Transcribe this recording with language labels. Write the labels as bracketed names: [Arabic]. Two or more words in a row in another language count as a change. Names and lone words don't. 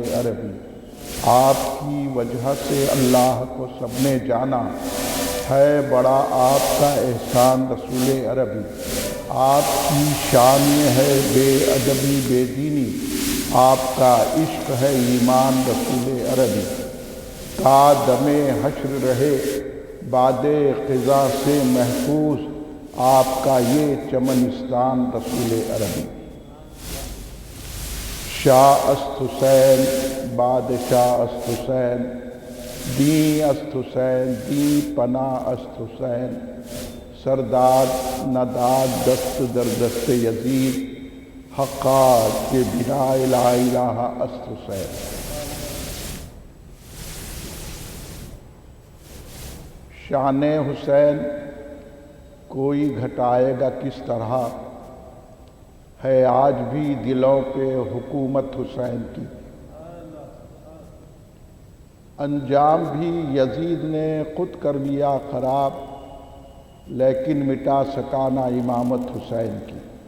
[Urdu] عربی، آپ کی وجہ سے اللہ کو سب نے جانا، ہے بڑا آپ کا احسان رسول عربی، آپ کی شان میں ہے بے ادبی بے دینی، آپ کا عشق ہے ایمان رسول عربی، تا دم حشر رہے بعد قضا سے محفوظ، آپ کا یہ چمنستان رسول عربی۔ [Persian] شاہ است حسین بادشاہ است حسین، دین است حسین دی پناہ است حسین، سرداد نداد دست در دست یزید، حقا کے بنا لا الہ است حسین۔ [Urdu] شان حسین کوئی گھٹائے گا کس طرح، ہے آج بھی دلوں پہ حکومت حسین کی، انجام بھی یزید نے خود کر لیا خراب، لیکن مٹا سکا نہ امامت حسین کی۔